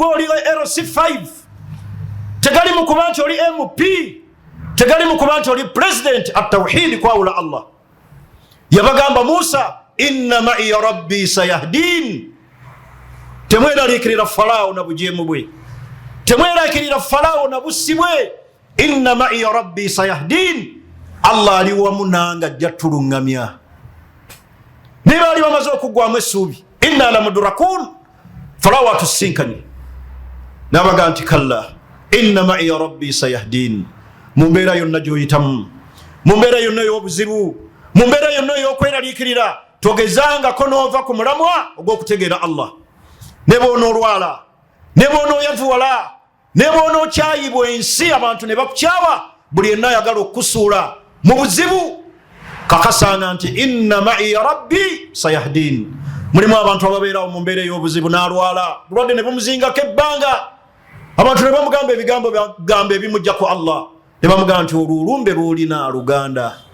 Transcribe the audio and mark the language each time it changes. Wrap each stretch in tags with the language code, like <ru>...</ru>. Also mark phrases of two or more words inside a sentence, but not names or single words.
<lg>oli RC5 tegali mu kuba nti oli MP tegali mu kuba nti oli president at-tawhid kwawula Allah yabagamba Musa</lg> <ar>إن معي ربي سيهدين</ar> <lg>temweraliikirira Falaawo na bujeemu bwe temweraliikirira Falaawo na bussi bwe</lg> <ar>إن معي ربي سيهدين</ar> <lg>Allah ali wamu nange ajja tulungamya ne baali bamaze okuggwamu essuubi</lg> <ar>إنا لمدركون</ar> <lg>Falaawo atusinkanye n'abaga nti</lg> <ar>كلا إن معي ربي سيهدين</ar> <lg>mu mbeera yonna gy'oyitamu mu mbeera yonna ey'obuzibu mu mbeera yonna ey'okweraliikirira togezangako n'ova ku mulamwa ogw'okutegeera Allah ne bw'onoolwala ne bw'onooyavuwala ne bw'onookyayibwa ensi abantu ne bakukyawa buli yenna ayagala okukusuula mu buzibu kakasanga nti</lg> <ar>إن معي ربي سيهدين</ar> <lg>mulimu abantu ababeerawo mu mbeera ey'obuzibu n'alwala bulwadde ne bumuzingako ebbanga abantu ne bamugamba ebigambo gamba ebimujja ku Allah ne bamugamba nti olulumbe lw'olina luganda</lg>